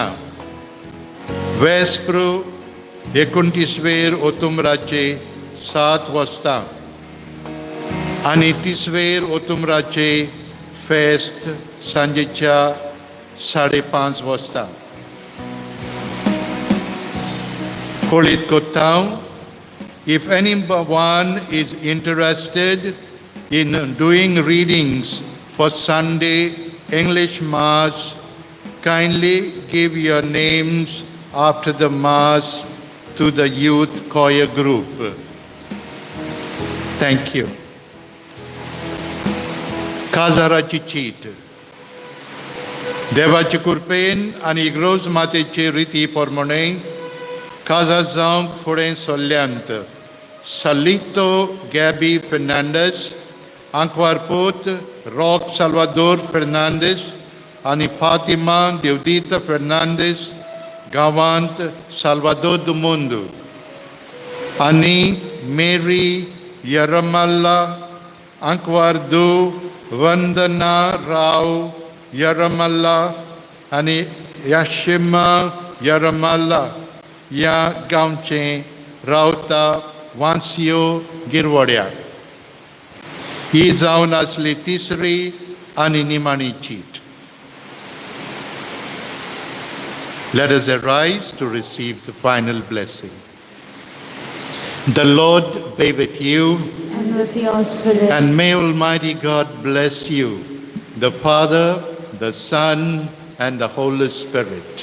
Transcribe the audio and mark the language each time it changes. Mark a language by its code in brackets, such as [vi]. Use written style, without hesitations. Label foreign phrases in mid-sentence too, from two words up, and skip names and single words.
[kok] वेस्प्रू 29 ओतुंबराचे 7 वाजता आणि 30 ओतुंबराचे फेस्त सांजेच्या 5:30 वाजता. Kolit Kotau, [en] if anyone is interested in doing readings for Sunday English Mass, kindly give your names after the Mass to the youth choir group. Thank you. [kok] Kazaraची चीट. देवाचे कृपेन आनी इग्रोज मातेचे रिती प्रमाणे काजार जावंक फुडें सरल्यांत Salito Gabi Fernandes, Anquarput Roque Salvador Fernandes, आनी Fatima Deudita Fernandes, गांवांत Salvador do Mundo, आनी Mary Yaramalla, Anquardo Vandana Rao Yaramalla, आनी Yashima Yaramalla या गांवचे रावता वांसियो गिरवड्या. ही जावन आसली तिसरी आनी निमाणी चीट. [en] Let us arise to receive the final blessing. The Lord be with you, And with your spirit. and may Almighty God bless you, the Father, the Son, and the Holy Spirit.